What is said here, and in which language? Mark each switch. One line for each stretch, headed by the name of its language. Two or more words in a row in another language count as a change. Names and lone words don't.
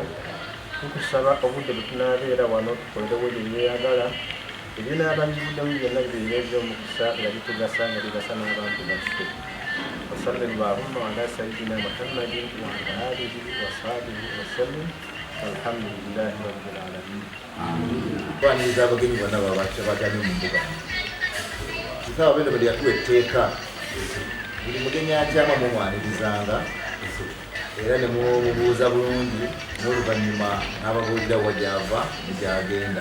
Ganda: tukusaba obudde bwe tunaabeera wano tukolerewo bye byeyagala ebinaabanjibuddemu byonna bibeereze omukisa nga bitugasa nga bigasa n'abantu baffe
Arabic: وصل اللهم على سيدنا محمد وعلى آله وصحبه وسلم والحمد لله رب العالمين.
Ganda: Twaniriza abagenyi bonna babakyabagane mu mbuga kisaba bino bwe lyatuwa etteeka buli mugenyi akyama mumwanirizanga era ne mubuuza bulungi n'oluvannyuma n'ababuulira wa gyava negyagenda.